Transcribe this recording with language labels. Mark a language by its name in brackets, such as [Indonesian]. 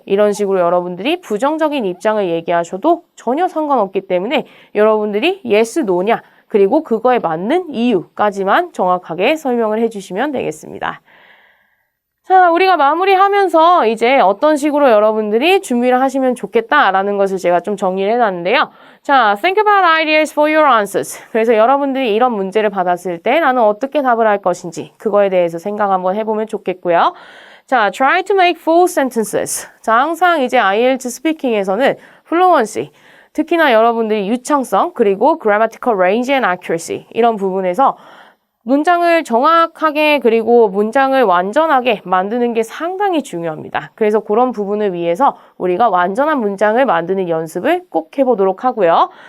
[Korean] 이런 식으로 여러분들이 부정적인 입장을 얘기하셔도 전혀 상관없기 때문에 여러분들이 [English] yes, no [Korean] 냐 그리고 그거에 맞는 이유까지만 정확하게 설명을 해주시면 되겠습니다. 자, 우리가 마무리하면서 이제 어떤 식으로 여러분들이 준비를 하시면 좋겠다라는 것을 제가 좀 정리를 해놨는데요. [English] 자, think about ideas for your answers. [Korean] 그래서 여러분들이 이런 문제를 받았을 때 나는 어떻게 답을 할 것인지 그거에 대해서 생각 한번 해보면 좋겠고요. [English] 자, try to make full sentences. [Korean] 자, 항상 이제 IELTS 스피킹에서는 fluency, 특히나 여러분들이 유창성, 그리고 [English] grammatical range and accuracy [Korean] 이런 부분에서 문장을 정확하게 그리고 문장을 완전하게 만드는 게 상당히 중요합니다. 그래서 그런 부분을 위해서 우리가 완전한 문장을 만드는 연습을 꼭 해보도록 하고요.